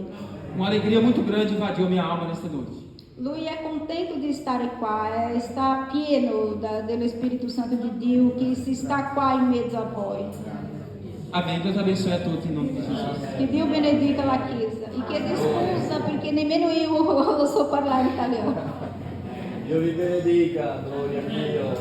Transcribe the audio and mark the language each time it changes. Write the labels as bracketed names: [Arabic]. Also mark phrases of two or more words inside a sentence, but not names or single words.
[Portuguese] Uma alegria muito grande invadiu minha alma nesta noite. [Italian] Lui è contento di stare qua, sta pieno dello Spirito Santo di Dio che si sta qua in mezzo a voi. [Portuguese] Amém. Deus abençoe a todos em nome de Jesus. [Italian] Che Dio benedica la Chiesa e chiede scusa perché nemmeno io lo so parlare italiano. Dio vi benedica, gloria a Dio.